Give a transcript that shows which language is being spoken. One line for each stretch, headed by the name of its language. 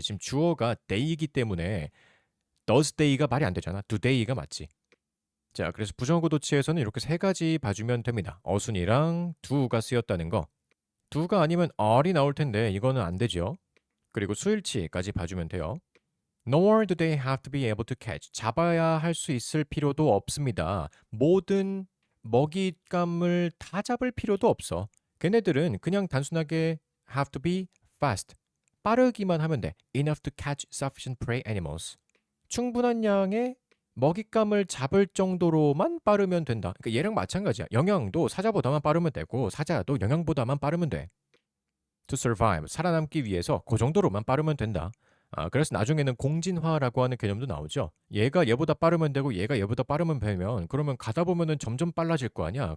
Korean: 지금 주어가 day이기 때문에 does day가 말이 안 되잖아. do day가 맞지. 자, 그래서 부정어구 도치에서는 이렇게 세 가지 봐주면 됩니다. 어순이랑 do가 쓰였다는 거. do가 아니면 are이 나올 텐데 이거는 안 되죠. 그리고 수일치까지 봐주면 돼요.
English: Nor do they have to be able to catch.
Korean: 잡아야 할 수 있을 필요도 없습니다. 모든 먹잇감을 다 잡을 필요도 없어. 걔네들은 그냥 단순하게
English: have to be fast.
Korean: 빠르기만 하면 돼.
English: Enough to catch sufficient prey animals.
Korean: 충분한 양의 먹잇감을 잡을 정도로만 빠르면 된다. 그러니까 얘랑 마찬가지야. 영양도 사자보다만 빠르면 되고 사자도 영양보다만 빠르면 돼.
English: To survive,
Korean: 살아남기 위해서 그 정도로만 빠르면 된다. 그래서 나중에는 공진화라고 하는 개념도 나오죠. 얘가 얘보다 빠르면 되고 얘가 얘보다 빠르면 되면 그러면 가다 보면은 점점 빨라질 거 아니야.